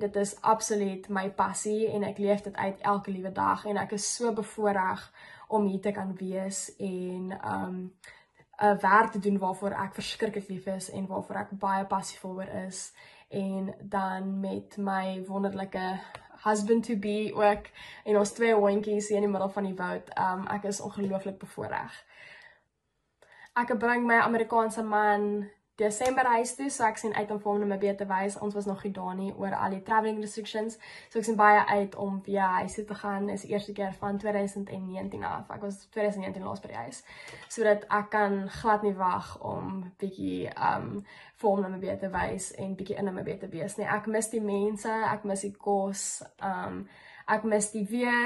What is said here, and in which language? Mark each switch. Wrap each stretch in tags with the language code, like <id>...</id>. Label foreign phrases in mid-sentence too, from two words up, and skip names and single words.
<af>Dit is absoluut my passie en ek leef dit uit elke liewe dag en ek is so bevoorreg om hier te kan wees en 'n werk te doen waarvoor ek verskriklik lief is en waarvoor ek baie passievol oor is en dan met my wonderlike</af> <en>husband to be</en> <af>ook en ons 2 hondjies hier in die middel van die woud. Ek is ongelooflik bevoorreg. Ek bring my Amerikaanse man Desember huis toe, so ek sien uit om vir hom Namibië te wys. Ons was nog nie daar nie oor al die</af> <en>traveling restrictions,</en> <af>so ek sien baie uit om via huis toe te gaan. Is die eerste keer van 2019 af. Ek was 2019 laas by die huis, sodat ek kan glad nie wag om bietjie vir hom Namibië te wys en bietjie in Namibië te wees nie. Ek mis die mense, ek mis die kos, ek mis die weer.</af>